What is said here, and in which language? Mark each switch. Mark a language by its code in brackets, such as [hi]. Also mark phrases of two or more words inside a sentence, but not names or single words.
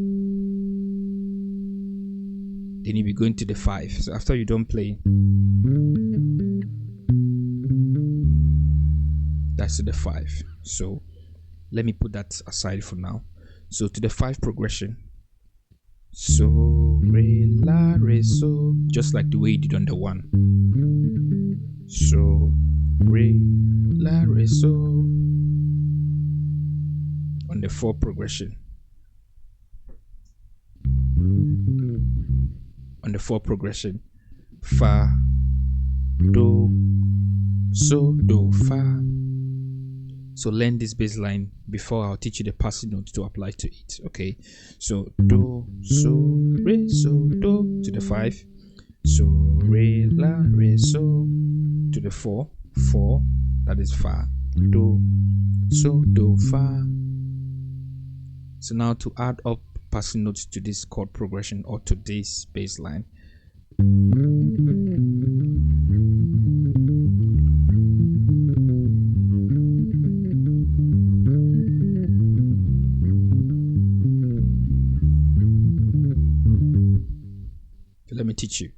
[en] Then you be going to the 5. So after you don't play, that's to the 5. So let me put that aside for now. So to the 5 progression, so, re, la, re, so, just like the way you did on the 1. So, re, la, re, so, on the 4 progression. On the 4 progression, fa, do, so, do, fa. So learn this bass line before I'll teach you the passing notes to apply to it. Okay, so do, so, re, so, do to the 5. So, re, la, re, so to the 4. 4, that is fa, do, so, do, fa. So now to add up passing notes to this chord progression or to this bass line. So let me teach you.